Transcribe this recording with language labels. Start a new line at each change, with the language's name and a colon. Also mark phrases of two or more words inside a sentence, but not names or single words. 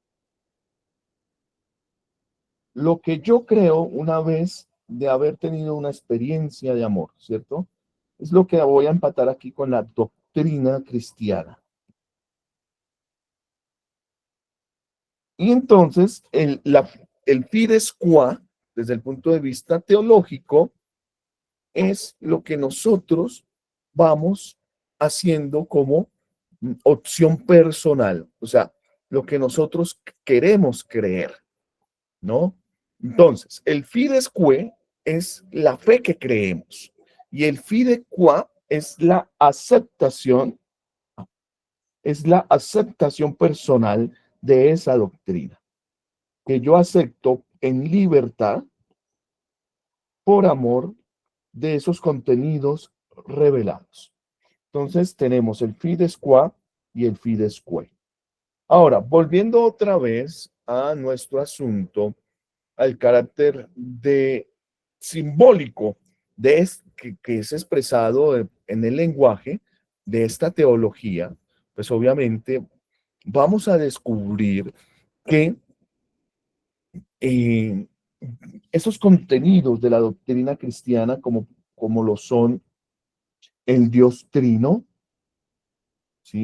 Spanish: Lo que yo creo una vez de haber tenido una experiencia de amor, ¿cierto? Es lo que voy a empatar aquí con la doctrina cristiana. Y entonces, el
Latin: fides qua,
Spanish: desde el punto de vista teológico, es lo que nosotros vamos haciendo como opción personal, o sea, lo que nosotros queremos creer, ¿no? Entonces, el
Latin: fides que
Spanish: es la fe que creemos y el
Latin: fide qua
Spanish: es la aceptación personal de esa doctrina, que yo acepto en libertad por amor de esos contenidos revelados. Entonces tenemos el
Latin: fides qua
Spanish: y el
Latin: fides que.
Spanish: Ahora, volviendo otra vez a nuestro asunto, al carácter de simbólico que es expresado en el lenguaje de esta teología, pues obviamente vamos a descubrir que eh, esos contenidos de la doctrina cristiana, como lo son el Dios Trino, ¿sí?